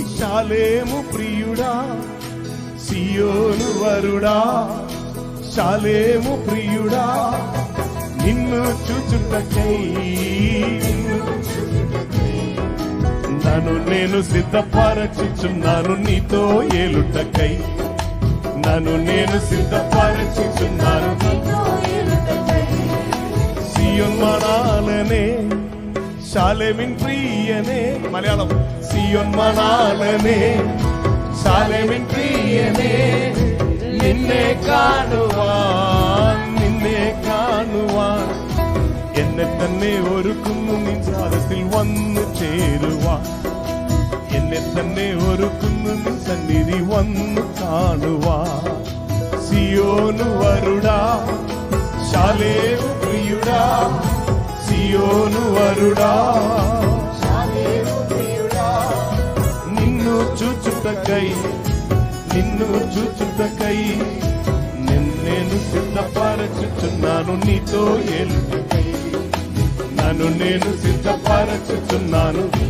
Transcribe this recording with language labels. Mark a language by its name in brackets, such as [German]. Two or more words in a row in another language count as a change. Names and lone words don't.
[Telugu] షాలేము ప్రియుడా, సియోను వరుడా, షాలేము ప్రియుడా, నిన్ను చూచుటకై నన్ను నేను సిద్ధపరచుచున్నాను నీతో ఏలుటకై, నన్ను నేను సిద్ధపరచుచున్నాను. [Malayalam] സിയോൻ മണാളനേ ശാലേമിൻ പ്രിയനേ, മലയാളം സിയോൻ മണാളനേ ശാലേമിൻ പ്രിയനേ, നിന്നെ കാണുവാൻ നിന്നെ കാണുവാൻ എന്നെ തന്നെ ഒരുക്കുന്നു നിൻ സാരത്തിൽ വന്നു ചേരുവാൻ, എന്നെ തന്നെ ഒരുക്കുന്നു നിൻ സന്നിധി വന്നു കാണുവാൻ. [Telugu] సియోను వరుడా, షాలేము ప్రియుడా, సియోను వరుడా, నిన్ను చూచుటకై, నిన్ను చూచుటకై నేను సిద్ధపరచుచున్నాను నీతో ఏలుటకై, నన్ను నేను సిద్ధపరచుచున్నాను.